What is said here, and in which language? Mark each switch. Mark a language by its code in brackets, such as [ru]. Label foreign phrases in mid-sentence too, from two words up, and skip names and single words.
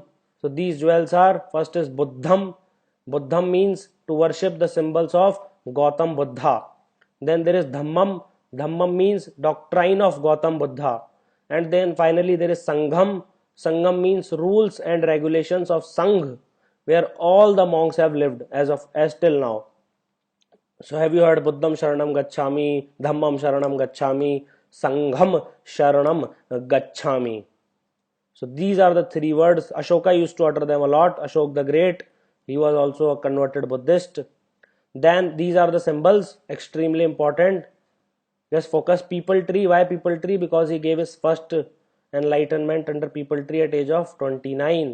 [en] So these jewels are, first is Buddham. Buddham means to worship the symbols of Gautam Buddha. Then there is Dhammam. Dhammam means doctrine of Gautam Buddha. And then finally there is Sangham. Sangham means rules and regulations of Sangh, where all the monks have lived as till now. So have you heard [pi] Buddham Sharanam Gacchami, Dhammam Sharanam Gacchami, Sangham Sharanam Gacchami. [en] So these are the 3 words. Ashoka used to utter them a lot. Ashok the Great, he was also a converted Buddhist. Then these are the symbols, extremely important. Just focus. People tree. Why people tree? Because he gave his first enlightenment under people tree at age of 29.